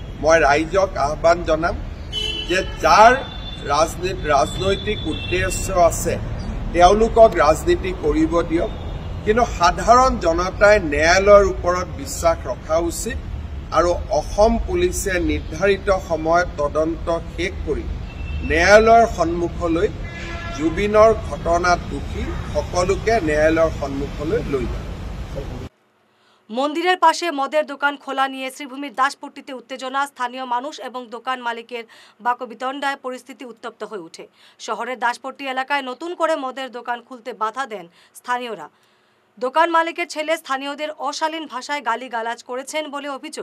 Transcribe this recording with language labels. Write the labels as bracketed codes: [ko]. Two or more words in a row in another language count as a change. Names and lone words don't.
[as] মই ৰাইজক আহ্বান জনাম যে যাৰ ৰাজনৈতিক উদ্দেশ্য আছে তেওঁলোকক ৰাজনীতি কৰিব দিয়ক, কিন্তু সাধাৰণ জনতাই ন্যায়ালয়ৰ ওপৰত বিশ্বাস ৰখা উচিত আৰু অসম পুলিচে নিৰ্ধাৰিত সময়ত তদন্ত শেষ কৰি ন্যায়ালয়ৰ সন্মুখলৈ জুবিনৰ ঘটনাত দোষী সকলোকে ন্যায়ালয়ৰ সন্মুখলৈ লৈ যায়। [bn] মন্দিরের পাশে মদের দোকান খোলা নিয়ে শ্রীভূমির দাসপট্টিতে উত্তেজনা, স্থানীয় মানুষ এবং দোকান মালিকের বাকবিতণ্ডায় পরিস্থিতি উত্তপ্ত হয়ে ওঠে। শহরের দাসপট্টি এলাকায় নতুন করে মদের দোকান খুলতে বাধা দেন স্থানীয়রা। দোকান মালিকের ছেলে স্থানীয়দের অশালীন ভাষায় গালিগালাজ করেছেন বলে অভিযোগ।